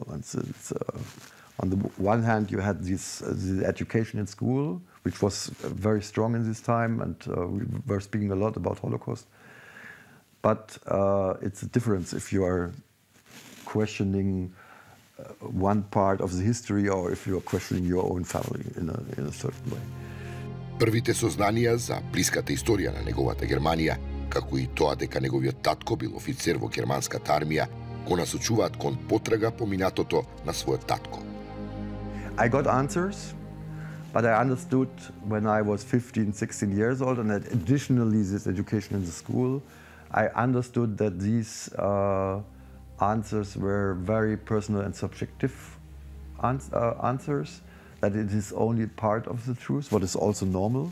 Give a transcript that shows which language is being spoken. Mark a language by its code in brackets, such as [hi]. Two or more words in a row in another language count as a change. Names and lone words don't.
[en] And it's, on the one hand, you had this education in school, which was very strong in this time, and we were speaking a lot about Holocaust. But it's a difference if you are questioning one part of the history or if you are questioning your own family in a certain way. [mk] Првите сознанија за блиската историја на неговата Германија, како и тоа дека неговиот татко бил офицер во германската армија, го насочуваат кон потрага по минатото на својот татко. [en] I got answers, but I understood when I was 15, 16 years old, and additionally this education in the school, I understood that these answers were very personal and subjective answers, that it is only part of the truth, what is also normal.